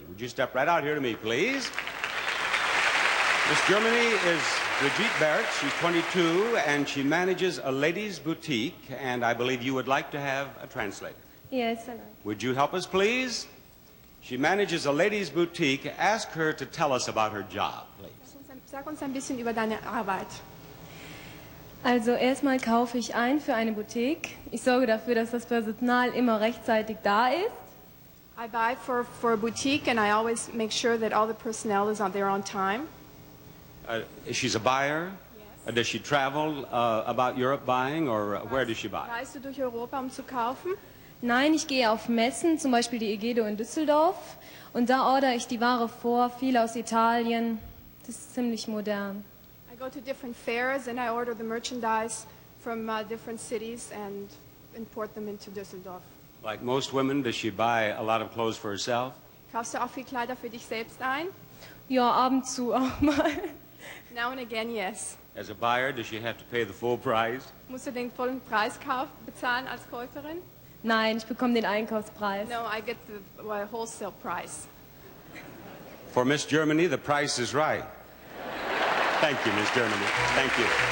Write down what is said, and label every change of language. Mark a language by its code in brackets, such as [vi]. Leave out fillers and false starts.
[en] Would you step right out here to me, please? Miss Germany is Brigitte Barrett. She's 22, and she manages a ladies' boutique, and I believe you would like to have a translator. Yes, I know. Would you help us, please? She manages a ladies' boutique. Ask her to tell us about her job, please. [de] Sag uns ein bisschen über deine Arbeit. Also erstmal kaufe ich ein für eine Boutique. Ich sorge dafür, dass das Personal immer rechtzeitig da ist. [en] I buy for a boutique, and I always make sure that all the personnel is there on time. She's a buyer? Yes. Does she travel about Europe buying, or where does she buy? [de] Reist du durch Europa, um zu kaufen? Nein, ich gehe auf Messen, zum Beispiel die Egedo in Düsseldorf. Und da ordere ich die Ware vor, viel aus Italien. Das ist ziemlich modern. [en] I go to different fairs, and I order the merchandise from different cities and import them into Düsseldorf. Like most women, does she buy a lot of clothes for herself? [de] Kaufst du auch viel Kleider für dich selbst ein? Ja, ab und zu auch mal. [en] Now and again, yes. As a buyer, does she have to pay the full price? [de] Musst du den vollen Preis bezahlen als Käuferin? Nein, ich bekomme den Einkaufspreis. [en] No, I get the wholesale price. For Miss Germany, the price is right. Thank you, Miss Germany. Thank you.